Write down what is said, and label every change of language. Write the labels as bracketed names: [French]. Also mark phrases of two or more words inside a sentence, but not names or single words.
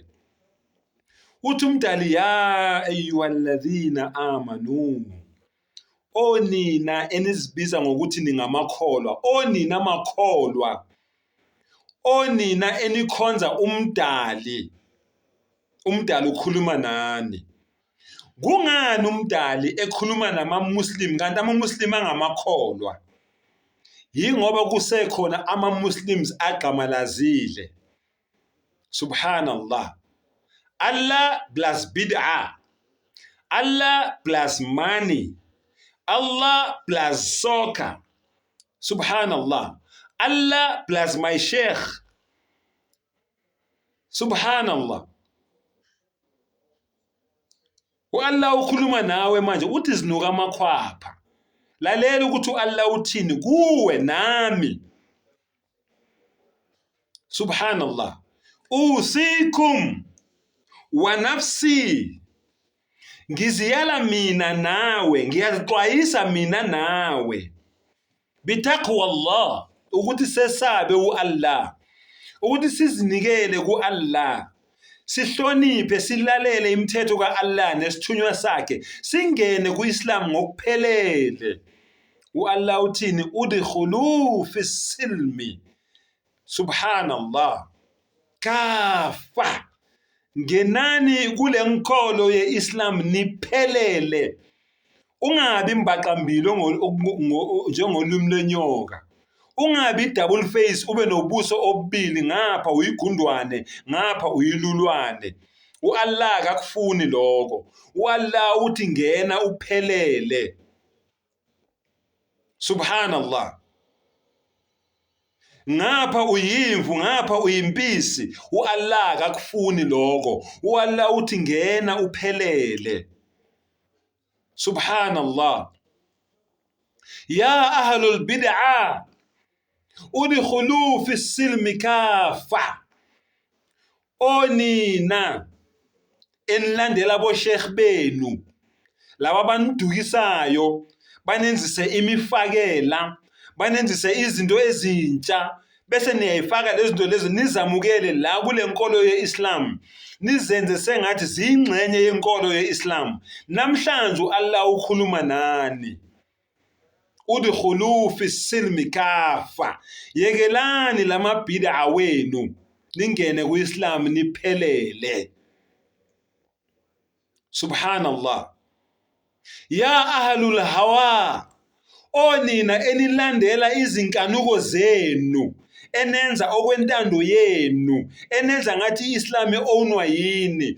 [Zulu] Uthi umdali, [Arabic] يا أيها الذين آمنوا, [Zulu] onina enizibiza ngokuthi ningamakholwa, onina makholwa, onina enikhonza umdali. Umdali ukhuluma nani. Kungani umdali ekhuluma nama-Muslim kanti ama-Muslim angamakholwa? Yingoba kusekhona ama-Muslims agamalazile. [Arabic] سبحان الله. [English] Allah plus bid'ah, Allah plus money, Allah plus soccer. [Arabic] سبحان الله. [English] Allah plus my sheikh. [Arabic] سبحان الله. [Zulu] U-Allah ukhuluma nawe manje uthi zinuka amakhwapha. Lalela ukuthi u-Allah uthini kuwe nami. [Arabic] سبحان الله. أوصيكم ونفسي, [Zulu] ngiziyala mina nawe, ngiyazixwayisa mina nawe, [Arabic] بتقوى الله, [Zulu] ukuthi sesabe u-Allah, ukuthi sizinikele ku-Allah, sihloniphe, silalele imithetho ka-Allah nesithunywa sakhe, singene ku-Islam ngokuphelele. U-Allah uthini? [Arabic] ادخلوا في السلم. سبحان الله. كافة. [Zulu] Ngenani kule nkolo ye-Islam niphelele. Ungabi mbaqambili njengolimi lenyoka. Ungabi [English] double face [Zulu] ube nobuso obubili, ngapha uyigundwane ngapha uyilulwane. U-Allah akakufuni lokho. U-Allah uthi ngena uphelele. [Arabic] سبحان الله. [Zulu] Ngapha uyimvu ngapha uyimpisi. U-Allah akakufuni lokho. U-Allah uthi ngena uphelele. [Arabic] سبحان الله. يا أهل البدعة ادخلوا في السلم كافة. [Zulu] Onina enilandela boshekh benu, laba banidukisayo, banenzise imifakela, banenzise izinto ezintsha, bese niyayifaka lezi zinto lezi nizamukele la kule nkolo ye-Islam, nizenze sengathi ziyingxenye yenkolo ye-Islam. Namhlanje u-Allah ukhuluma nani. [Arabic] ادخلوا في السلم كافة. [Zulu] Yekelani lamabhid'a wenu, ningene ku-Islam niphelele. [Arabic] سبحان الله. يا أهل الهوى, [Zulu] onina enilandela izinkanuko zenu, enenza okwentando yenu, enenza ngathi i-Islam ownwa yini.